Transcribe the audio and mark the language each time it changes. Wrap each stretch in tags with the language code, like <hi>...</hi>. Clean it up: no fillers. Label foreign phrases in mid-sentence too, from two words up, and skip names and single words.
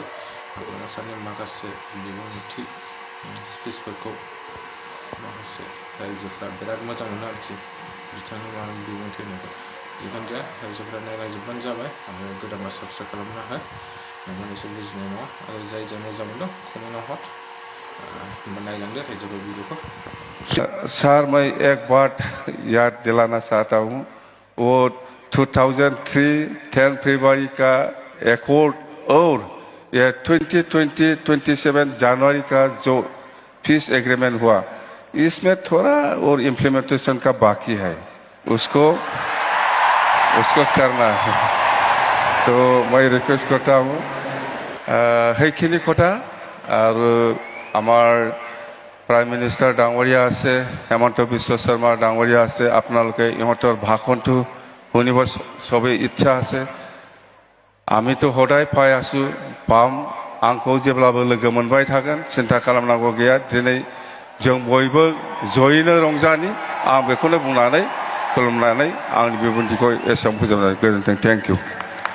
<brx>हाग्रामा सारनि माखासे बिबुंथि स्पिचफोरखौ माखासे रायजोफ्रा बिराद मोजां मोनो आरोखि बिथांनि मा बिबुंथि होनायखौ। जिखुनु जाया रायजोफ्रा नायलाजोबबानो जाबाय आरो गोदाना साबस्क्राइब खालामना हो। नोंहा एसे बुजिनाय नङा। आरो जाय मोजां मोनदों कमेन्टआव हर। नायलांदो रायजोफोर भिडिअखौ।</brx> <hi>सर, मैं एक बात याद दिलाना चाहता हूँ। वो 2003 10 फरवरी का एकॉर्ड और ये 2027 जनवरी का जो</hi> <en>peace agreement</en> <hi>हुआ, इसमें थोड़ा और इम्प्लीमेंटेशन का बाकी है। उसको करना है। तो मैं रिक्वेस्ट करता हूँ</hi> <as>সেইখিনি কথা। আৰু আমাৰ</as> <en>Prime Minister</en> <as>ডাঙৰীয়া আছে, হেমন্ত বিশ্ব শৰ্মা ডাঙৰীয়া আছে। আপোনালোকে ইহঁতৰ ভাষণটো শুনিব চবেই ইচ্ছা আছে।</as> <brx>आमिथ' हदाय पाइ आसु पाम, आंखौ जेब्लाबो लोगो मोनबाय थागोन, सिन्था खालामनांगौ गैया। दिनै जों बयबो जयैनो रंजानि। आं बेखौनो बुंनानै खुलुमनानै आंनि बिबुंथिखौ एसेयावनो फोजोबनाय गोजोन्थों।</brx> <en>thank you.</en>